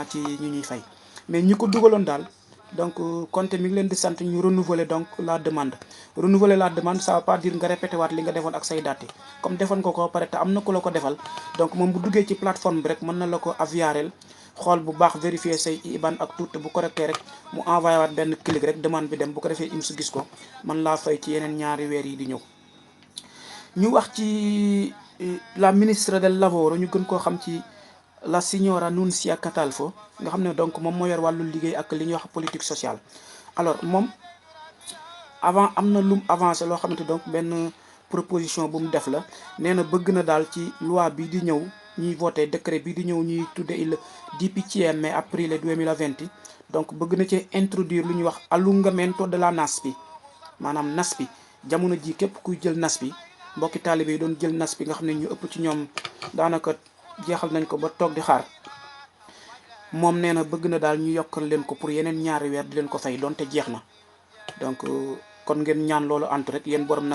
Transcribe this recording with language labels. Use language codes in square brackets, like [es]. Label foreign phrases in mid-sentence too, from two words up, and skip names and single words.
[wo] ci ñu ñuy fay mais ñi ko dugaloon daal donc Konté mi ngi leen di sant ñu [fr] renouveler donc la demande ça veut pas dire [wo] nga répété waat li nga defoon ak say date comme defoon ko ko pare te am na ku la ko defal donc moom bu duggee ci plateforme bi rek mën na la ko aviarel xool bu baax vérifier say IBAN ak tout bu correcté rek mu envoyé waat benn clic rek demande bi dem bu ko defee IMS gis ko mën laa fay ci yeneen ñaari weer yi di ñëw. ñu wax ci [fr] la ministre [it] del lavoro [wo] ñu gën koo xam ci [it] la signora [wo] Nunzia Catalfo nga xam ne donc moom moo yor wàllu liggéey ak li ñuy wax [fr] politique sociale. [wo] alors moom avant am na lum avancé loo xamante donc benn proposition bu mu def la nee na bëgg na daal ci loi bi di ñëw ñuy voté décret bi di ñëw ñuy tudde [it] il 10 aprile 2020 [wo] donc bëgg na ci introduire lu ñuy wax [it] allungamento della NASPI [wo] maanaam NASPI jamono ji képp kuy jël NASPI mbokki taalibe yi doon jël NASPI nga xam ne ñu ëpp ci ñoom daanaka jeexal nañ ko ba toog di xaar moom nee na bëgg na daal ñu yokkal leen ko pour yeneen ñaari weer di leen ko fay donte jeex na donc kon ngeen ñaan loolu antu rek yéen borom